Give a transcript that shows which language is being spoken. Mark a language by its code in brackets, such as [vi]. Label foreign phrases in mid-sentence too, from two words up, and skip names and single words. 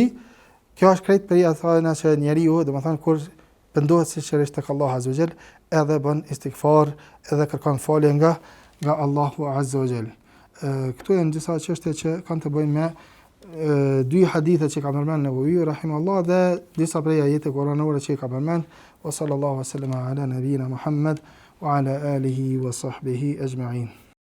[sq] Kjo është krejt për atë që njeriu domethënë kur pendohet sigurisht tek Allah [ar] عز وجل, [sq] edhe bën istighfar, edhe kërkon falje nga Allahu [ar] عز وجل. [sq] Këtu janë disa çështje që kanë të bëjnë me dy hadithe që ka përmendur Nevawi rahimahullah dhe disa prej ajete kuranore që ka përmendur. [ar] وصلى الله عليه وسلم على نبينا محمد وعلى آله وصحبه أجمعين.